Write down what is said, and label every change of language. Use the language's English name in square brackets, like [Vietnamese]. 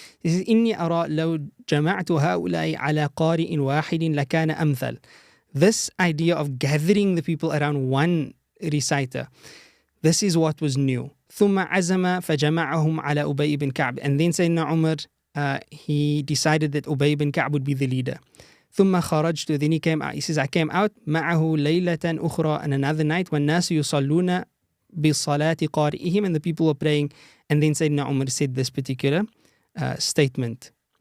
[English] This is [Arabic] إني أرى لو جمعت هؤلاء على قارئ واحد لكان أمثل. [English] This idea of gathering the people around one reciter, this is what was new. [Arabic] ثم عزم فجمعهم على أبي بن كعب. [English] And then Sayyidina Umar, he decided that Ubay ibn Ka'b would be the leader. [Arabic] ثم خرجت, [English] then he came out. He says, I came out [Arabic] معه ليلة أخرى, [English] and another night, [Arabic] والناس يصلون بصلاة قارئهم, [English] and the people were praying. And then Sayyidina Umar said this particular statement.